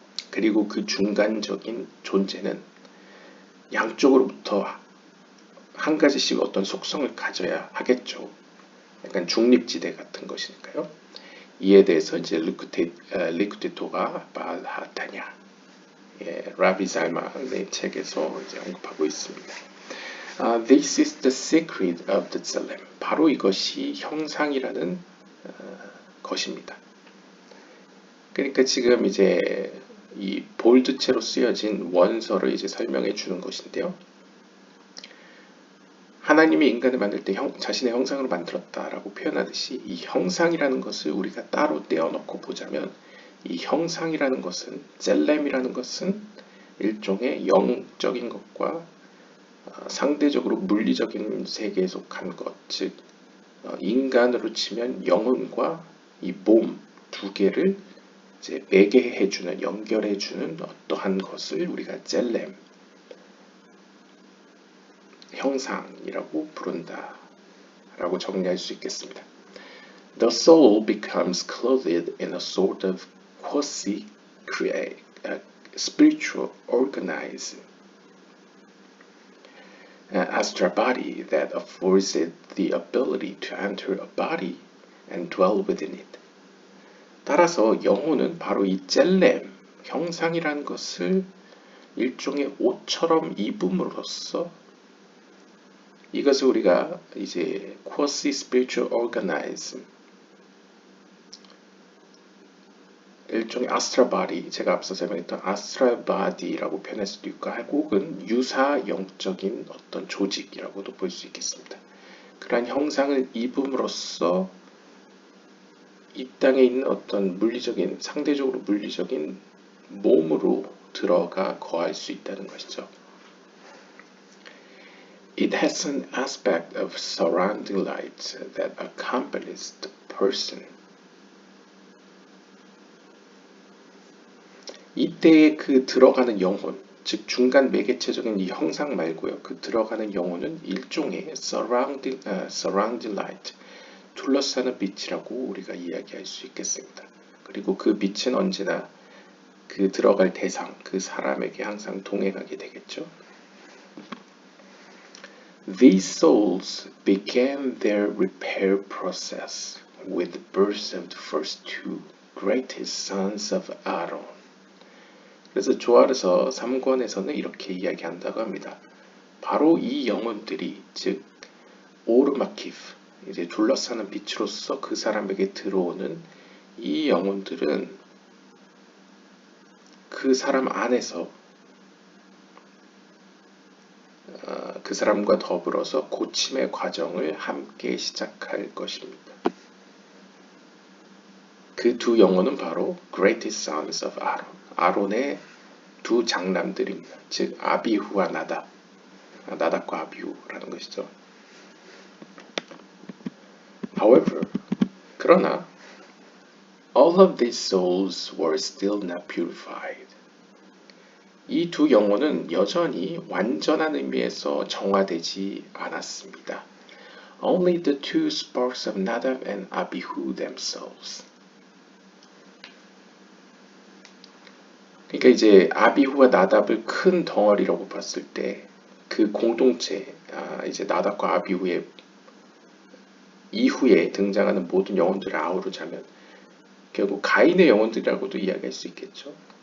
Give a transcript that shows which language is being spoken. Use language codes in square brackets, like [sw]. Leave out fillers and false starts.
[ko] 그리고 그 중간적인 존재는 양쪽으로부터 한 가지씩 어떤 속성을 가져야 하겠죠. 약간 중립지대 같은 것이니까요. 이에 대해서 이제 리쿠테토가 발하타냐, 라비 살만의 책에서 이제 언급하고 있습니다. [en] This is the secret of the Tselem. [ko] 바로 이것이 형상이라는 것입니다. 그러니까 지금 이제 이 볼드체로 쓰여진 원서를 이제 설명해 주는 것인데요. 하나님이 인간을 만들 때 자신의 형상으로 만들었다라고 표현하듯이 이 형상이라는 것을 우리가 따로 떼어놓고 보자면 이 형상이라는 것은 셀렘이라는 것은 일종의 영적인 것과 상대적으로 물리적인 세계에 속한 것, 즉 인간으로 치면 영혼과 이 몸 두 개를 이제 매개해주는, 연결해주는 어떠한 것을 우리가 셀렘, 형상이라고 부른다 라고 정리할 수 있겠습니다. [en] The soul becomes clothed in a sort of quasi-spiritual organism, astral body that affords it the ability to enter a body and dwell within it. [ko] 따라서 영혼은 바로 이 젤렘, 형상이라는 것을 일종의 옷처럼 입음으로써 이것을 우리가 이제 [en] quasi-spiritual organism, [ko] 일종의 astral body, 제가 앞서 설명했던 astral body라고 표현할 수도 있고 혹은 유사 영적인 어떤 조직이라고도 볼 수 있겠습니다. 그러한 형상을 입음으로써 이 땅에 있는 어떤 물리적인, 상대적으로 물리적인 몸으로 들어가 거할 수 있다는 것이죠. [en] It has an aspect of surrounding light that accompanies the person. [ko] 이때의 그 들어가는 영혼, 즉 중간 매개체적인 이 형상 말고요. 그 들어가는 영혼은 일종의 [en] surrounding light, [ko] 둘러싸는 빛이라고 우리가 이야기할 수 있겠습니다. 그리고 그 빛은 언제나 그 들어갈 대상, 그 사람에게 항상 동행하게 되겠죠. [en] These souls began their repair process with the birth of the first two greatest sons of Aaron. [ko] 그래서 조아르서 3권에서는 이렇게 이야기한다고 합니다. 바로 이 영혼들이, 즉 오르마키프, 이제 둘러싸는 빛으로서 그 사람에게 들어오는 이 영혼들은 그 사람 안에서 그 사람과 더불어서 고침의 과정을 함께 시작할 것입니다. 그 두 영혼은 바로 [en] Greatest Sons of Aaron, [ko] 아론의 두 장남들입니다. 즉 아비후와 나답과 아비후라는 것이죠. [en] However, [ko] 그러나 [en] All of these souls were still not purified. [ko] 이 두 영혼은 여전히 완전한 의미에서 정화되지 않았습니다. [en] Only the two sparks of Nadab and Abihu themselves. [ko] 그러니까 이제 아비후와 나답을 큰 덩어리라고 봤을 때 그 공동체, 이제 나답과 아비후의 이후에 등장하는 모든 영혼들을 아우르자면 결국 가인의 영혼들이라고도 이야기할 수 있겠죠.